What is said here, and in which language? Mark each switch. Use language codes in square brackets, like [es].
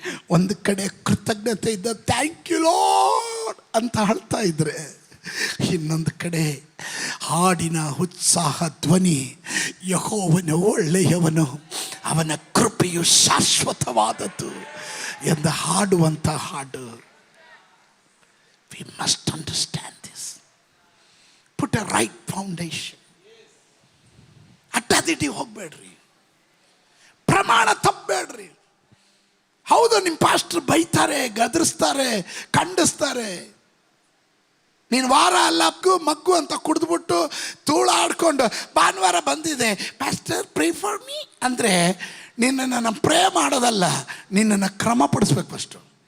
[kn] ಒಂದು ಕಡೆ ಕೃತಜ್ಞತೆ ಇದ್ದ [en] thank you lord [kn] ಅಂತ ಹೇಳ್ತಾ ಇದ್ರೆ, ಇನ್ನೊಂದು ಕಡೆ ಹಾಡಿನ ಉತ್ಸಾಹ ಧ್ವನಿ, ಯೆಹೋವನು ಒಳ್ಳೆಯವನು, ಅವನ ಕೃಪೆಯು ಶಾಶ್ವತವಾದದ್ದು ಎಂದು ಹಾಡುವಂಥ ಹಾಡು. [en] We must understand this. Put a right foundation. [kn] ಅಡ್ಡದಿಡ್ಡಿ ಹೋಗ್ಬೇಡ್ರಿ, ಪ್ರಮಾಣ ತಪ್ಪಬೇಡ್ರಿ. ಹೌದು, ನಿಮ್ಮ ಪಾಸ್ಟರ್ ಬೈತಾರೆ, ಗದರಿಸ್ತಾರೆ, ಖಂಡಿಸ್ತಾರೆ. ನೀನು ವಾರ ಅಲ್ಲ ಮಗ್ಗು ಅಂತ ಕುಡಿದ್ಬಿಟ್ಟು ತೂಳಾಡ್ಕೊಂಡು ಭಾನುವಾರ ಬಂದಿದೆ ಪಾಸ್ಟರ್ [en] pray for me [kn] ಅಂದರೆ ನಿನ್ನನ್ನು ಪ್ರೇ ಮಾಡೋದಲ್ಲ, ನಿನ್ನನ್ನು ಕ್ರಮಪಡಿಸ್ಬೇಕು ಫಸ್ಟು.